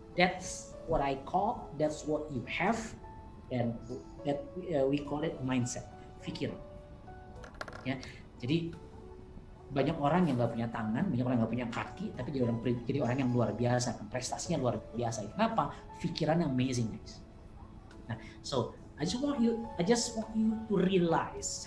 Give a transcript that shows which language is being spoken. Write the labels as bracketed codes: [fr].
[en] That's what I call, that's what you have, and that we call it mindset, pikir. [id] Ya, jadi banyak orang yang nggak punya tangan, banyak orang yang nggak punya kaki, tapi jadi orang yang luar biasa, prestasinya luar biasa. Kenapa? Pikiran yang amazing guys. [en] Nah, so I just want you to realize.